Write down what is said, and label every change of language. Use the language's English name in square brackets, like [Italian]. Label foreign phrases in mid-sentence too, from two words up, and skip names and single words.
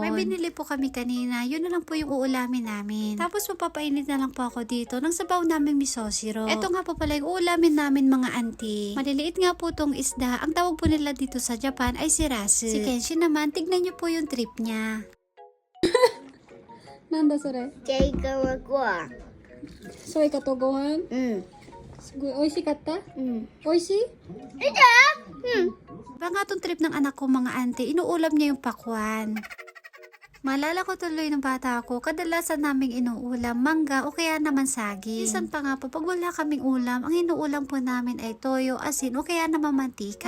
[Filipino] May binili po kami kanina, yun na lang po yung uulamin namin. Tapos mapapainit na lang po ako dito ng sabaw namin miso-siro. Ito nga po pala yung uulamin namin mga auntie. Maliliit nga po tong isda. Ang tawag po nila dito sa Japan ay sirasu. Si Kenshin naman, tignan niyo po yung trip niya. [Japanese] なんだそれ。这个はご飯。ソイカとご飯。うん。すごい美味しかった？うん。美味しい？ [Filipino] Iba nga tong trip ng anak ko mga auntie, inuulam niya yung pakwan. Maalala ko tuloy ng bata ako, kadalasan naming inuulam mangga o kaya naman saging. Minsan pa nga po, pag wala kaming ulam, ang inuulam po namin ay toyo, asin o kaya naman mantika.